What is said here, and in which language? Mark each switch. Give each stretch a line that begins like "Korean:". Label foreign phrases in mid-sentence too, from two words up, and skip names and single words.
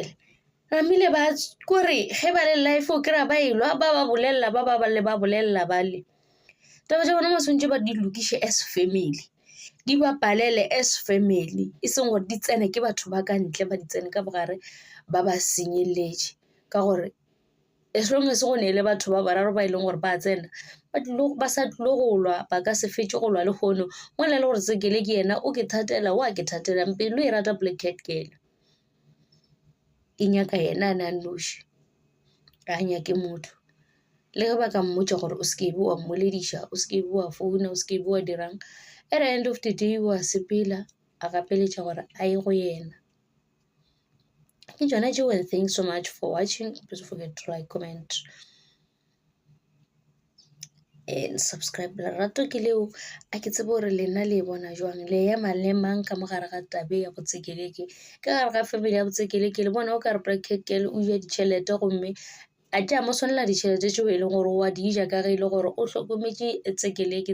Northern Sotho: Ramile ba kore ge ba le life o kry-a ba elwa ba bolelela ba bolelela ba le taba tša bona mo swantse ba di lokiše
English: as family,
Northern Sotho: di ba palele
English: as family,
Northern Sotho: e seng gore di tsene ke batho ba ka ntle ba di tsene ka bogare ba ba senyeletše. Ka gore as long as go ne le batho ba bararo ba e leng gore ba tsena ba sa tlile go lwa, ba ka se fetse go lwa le kgono mo le gore tsekele ke yena o ke thatela wa ke thatelang pelo e rata Black Cat Girl, e nyaka yena a na noši ga nyake motho. Le ge ba ka mmotša gore o sekebe wa mmolediša, o sekebe wa founa, o sekebe wa dirang,
English: at the end of the day wa sepela a gapeletša gore a ye go yena.
Northern Sotho: Ke tšona tšeo,
English: and thanks so much for watching. Please don't forget to like, comment and subscribe.
Northern Sotho: Lerato ke leo a ke tsebe gore lena le bona jwang, le ema le mang ka mogare ga tabe ya botsekeleke, ka gare ga family ya botsekeleke. Le bona o ka re Black Cat Girl o ja ditšhelete gomme a tša mo swanela ditšhelete tšeo e leng gore wa di ja ka ge e le gore o hlokometše tsekeleke.